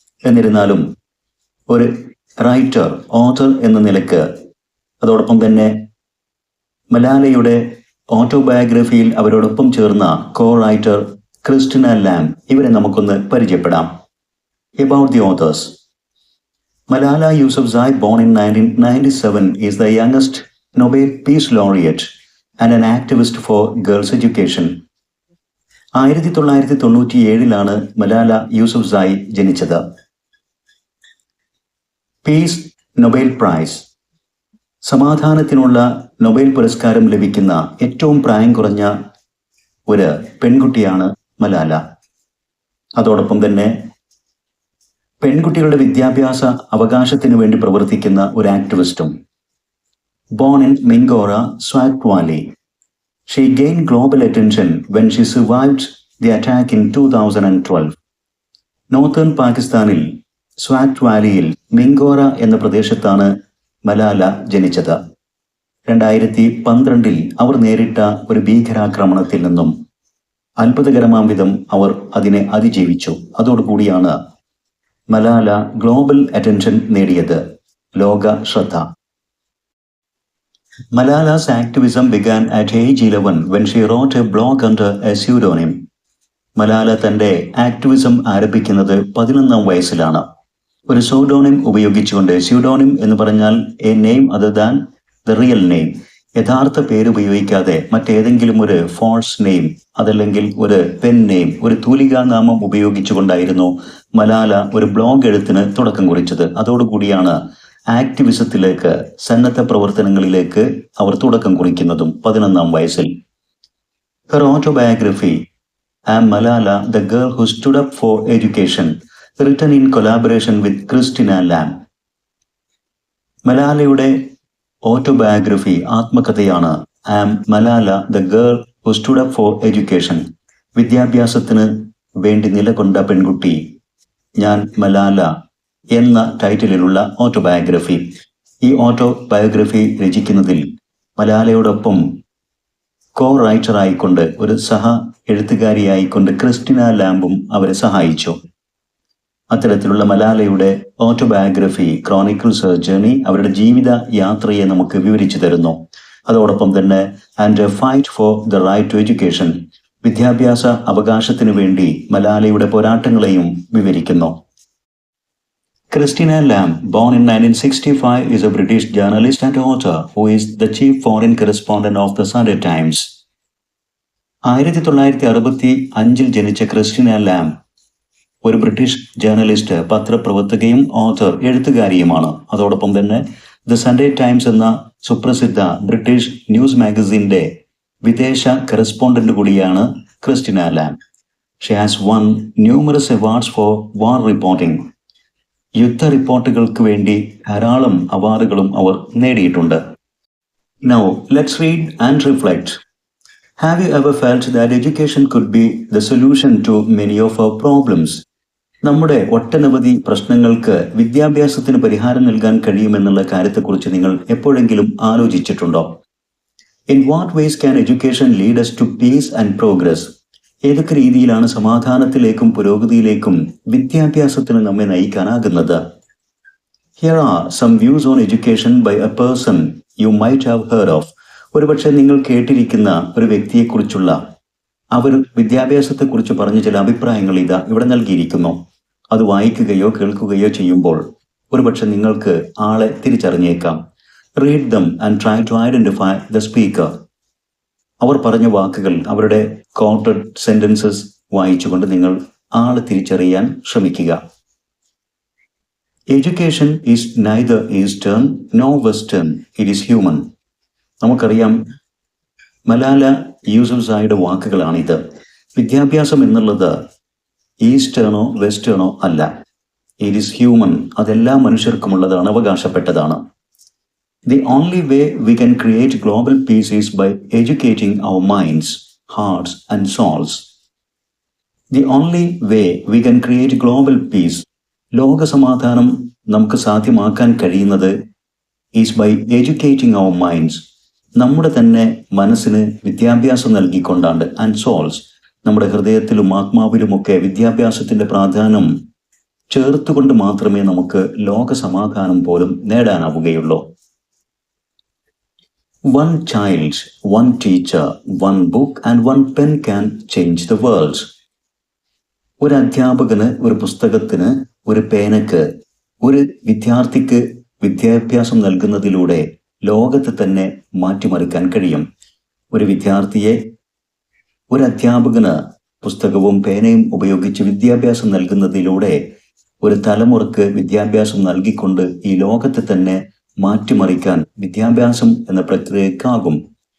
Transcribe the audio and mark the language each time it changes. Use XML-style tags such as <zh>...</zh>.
<ml>എന്നിരുന്നാലും ഒരു writer, author എന്ന നിലക്ക്, അതോടൊപ്പം തന്നെ മലാലയുടെ ഓട്ടോബയോഗ്രഫിയിൽ അവരോടൊപ്പം ചേർന്ന കോ റൈറ്റർ ക്രിസ്റ്റിന ലാം, ഇവരെ നമുക്കൊന്ന് പരിചയപ്പെടാം.</ml> <en>About the authors. Malala Yousafzai, born in 1997, is the youngest Nobel Peace Laureate and an activist for girls' education.</en> <ml>1997 Malala Yousafzai ജനിച്ചത്. പീസ് നൊബേൽ പ്രൈസ്, സമാധാനത്തിനുള്ള നൊബേൽ പുരസ്കാരം ലഭിക്കുന്ന ഏറ്റവും പ്രായം കുറഞ്ഞ ഒരു പെൺകുട്ടിയാണ് മലാല. അതോടൊപ്പം തന്നെ പെൺകുട്ടികളുടെ വിദ്യാഭ്യാസ അവകാശത്തിന് വേണ്ടി പ്രവർത്തിക്കുന്ന ഒരു ആക്ടിവിസ്റ്റും.</ml> <en>Born in Mingora, Swat Valley, she gained global attention when she survived the attack in 2012.</en> <ml>Northern പാകിസ്ഥാനിൽ സ്വാറ്റ് വാലിയിൽ മിങ്കോറ എന്ന പ്രദേശത്താണ് മലാല ജനിച്ചത്. 2012 അവർ നേരിട്ട ഒരു ഭീകരാക്രമണത്തിൽ നിന്നും അത്ഭുതകരമാം വിധം അവർ അതിനെ അതിജീവിച്ചു. അതോടുകൂടിയാണ് മലാല</ml> <en>global attention</en> <ml>നേടിയത്, ലോക ശ്രദ്ധ.</ml> <en>Malala's activism began at age 11 when she wrote a blog under a pseudonym.</en> <ml>Malala തൻ്റെ ആക്ടിവിസം ആരംഭിക്കുന്നത് 11ാം വയസ്സിലാണ്, ഒരു സൂഡോണിം ഉപയോഗിച്ചുകൊണ്ട്. സ്യൂഡോണിം എന്ന് പറഞ്ഞാൽ</ml> <en>a name other than the real name,</en> <ml>യഥാർത്ഥ പേര് ഉപയോഗിക്കാതെ മറ്റേതെങ്കിലും ഒരു ഫോൾസ് നെയിം, അതല്ലെങ്കിൽ ഒരു പെൻ നെയിം, ഒരു തൂലികാ നാമം ഉപയോഗിച്ചുകൊണ്ടായിരുന്നു മലാല ഒരു ബ്ലോഗ് എഴുത്തിന് തുടക്കം കുറിച്ചത്. അതോടുകൂടിയാണ് ആക്ടിവിസത്തിലേക്ക്, സന്നദ്ധ പ്രവർത്തനങ്ങളിലേക്ക് അവർ തുടക്കം കുറിക്കുന്നതും 11ാം വയസ്സിൽ.</ml> <en>Her autobiography, I Am Malala, the Girl Who Stood Up for Education, written in collaboration with Christina Lamb.</en> <ml>മലാലയുടെ autobiography, ആത്മകഥയാണ്</ml> <en>I Am Malala, the Girl Who Stood Up for Education.</en> <ml>വിദ്യാഭ്യാസത്തിന് വേണ്ടി നിലകൊണ്ട പെൺകുട്ടി, ഞാൻ മലാല എന്ന ടൈറ്റിലുള്ള ഓട്ടോബയോഗ്രഫി. ഈ ഓട്ടോബയോഗ്രഫി രചിക്കുന്നതിൽ മലാലയോടൊപ്പം കോ റൈറ്ററായിക്കൊണ്ട്, ഒരു സഹ എഴുത്തുകാരിയായിക്കൊണ്ട് ക്രിസ്റ്റിന ലാംബും അവരെ സഹായിച്ചു. അത്തരത്തിലുള്ള മലാലയുടെ ഓട്ടോബയോഗ്രഫി,</ml> <en>chronicles journey,</en> <ml>അവരുടെ ജീവിത യാത്രയെ നമുക്ക് വിവരിച്ചു തരുന്നു. അതോടൊപ്പം തന്നെ</ml> <en>and fight for the right to education,</en> <ml>വിദ്യാഭ്യാസ അവകാശത്തിനു വേണ്ടി മലാലയുടെ പോരാട്ടങ്ങളെയും വിവരിക്കുന്നു.</ml> <en>Christina Lamb, born in 1965, is a British journalist and author who is the chief foreign correspondent of the Sunday Times.</en> <ml>1965 ജനിച്ച ക്രിസ്റ്റിന ലാം ഒരു ബ്രിട്ടീഷ് ജേർണലിസ്റ്റ്, പത്രപ്രവർത്തകയും ഓഥർ, എഴുത്തുകാരിയുമാണ്. അതോടൊപ്പം തന്നെ ദ സൺഡേ ടൈംസ് എന്ന സുപ്രസിദ്ധ British news മാഗസിൻ്റെ വിദേശ correspondent കൂടിയാണ് ക്രിസ്റ്റിന ലാം.</ml> <en>She has won numerous awards for war reporting.</en> <ml>യുദ്ധ റിപ്പോർട്ടുകൾക്ക് വേണ്ടി ധാരാളം അവാർഡുകളും അവർ നേടിയിട്ടുണ്ട്.</ml> <en>Now, let's read and reflect. Have you ever felt that education could be the solution to many of our problems?</en> <ml>നമ്മുടെ ഒട്ടനവധി പ്രശ്നങ്ങൾക്ക് വിദ്യാഭ്യാസത്തിന് പരിഹാരം നൽകാൻ കഴിയുമെന്നുള്ള കാര്യത്തെക്കുറിച്ച് നിങ്ങൾ എപ്പോഴെങ്കിലും ആലോചിച്ചിട്ടുണ്ടോ?</ml> <en>In what ways can education lead us to peace and progress?</en> <ml>ഏതൊക്കെ രീതിയിലാണ് സമാധാനത്തിലേക്കും പുരോഗതിയിലേക്കും വിദ്യാഭ്യാസത്തിന് നമ്മെ നയിക്കാനാകുന്നത്?</ml> <en>Here are some views on education by a person you might have heard of.</en> <ml>ഒരുപക്ഷെ നിങ്ങൾ കേട്ടിരിക്കുന്ന ഒരു വ്യക്തിയെക്കുറിച്ചുള്ള, അവർ വിദ്യാഭ്യാസത്തെക്കുറിച്ച് പറഞ്ഞ ചില അഭിപ്രായങ്ങൾ ഇതാ ഇവിടെ നൽകിയിരിക്കുന്നു. അത് വായിക്കുകയോ കേൾക്കുകയോ ചെയ്യുമ്പോൾ ഒരുപക്ഷെ നിങ്ങൾക്ക് ആളെ തിരിച്ചറിഞ്ഞേക്കാം.</ml> <en>Read them and try to identify the speaker.</en> <ml>അവർ പറഞ്ഞ വാക്കുകൾ, അവരുടെ</ml> <en>quoted sentences</en> <ml>വായിച്ചുകൊണ്ട് നിങ്ങൾ ആളെ തിരിച്ചറിയാൻ ശ്രമിക്കുക.</ml> <en>Education is neither eastern no western, it is human.</en> <ml>നമുക്കറിയാം, മലാല യൂസഫ്സായിയുടെ വാക്കുകളാണിത്. വിദ്യാഭ്യാസം എന്നുള്ളത് ഈസ്റ്റേണോ വെസ്റ്റേണോ അല്ല,</ml> <en>It is human.</en> <ml>അതെല്ലാ മനുഷ്യർക്കുമുള്ളതാണ്, അവകാശപ്പെട്ടതാണ്.</ml> <en>The only way we can create global peace is by educating our minds, hearts, and souls. The only way we can create global peace,</en> <ml>ലോകസമാധാനം നമുക്ക് സാധ്യമാക്കാൻ കഴിയുന്നത്</ml> <en>is by educating our minds,</en> <ml>നമ്മുടെ തന്നെ മനസ്സിന് വിദ്യാഭ്യാസം നൽകിക്കൊണ്ടാണ്,</ml> <en>and souls,</en> <ml>നമ്മുടെ ഹൃദയത്തിലും ആത്മാവിലുമൊക്കെ വിദ്യാഭ്യാസത്തിന്റെ പ്രാധാന്യം ചേർത്തുകൊണ്ട് മാത്രമേ നമുക്ക് ലോകസമാധാനം പോലും നേടാനാവുകയുള്ളൂ.</ml> <en>One child, one teacher, one book and one pen can change the world.</en> <ml>ഒരു അധ്യാപകന്, ഒരു പുസ്തകത്തിന്, ഒരു പേനക്ക്, ഒരു വിദ്യാർത്ഥിക്ക് വിദ്യാഭ്യാസം നൽകുന്നതിലൂടെ ലോകത്തെ തന്നെ മാറ്റിമറിക്കാൻ കഴിയും. ഒരു വിദ്യാർത്ഥിയെ ഒരു അധ്യാപകന് പുസ്തകവും പേനയും ഉപയോഗിച്ച് വിദ്യാഭ്യാസം നൽകുന്നതിലൂടെ ഒരു തലമുറക്ക് വിദ്യാഭ്യാസം നൽകിക്കൊണ്ട് ഈ ലോകത്തെ തന്നെ മാറ്റിമറിക്കാൻ വിദ്യാഭ്യാസം എന്ന പ്രക്രിയക്കാകും.</ml>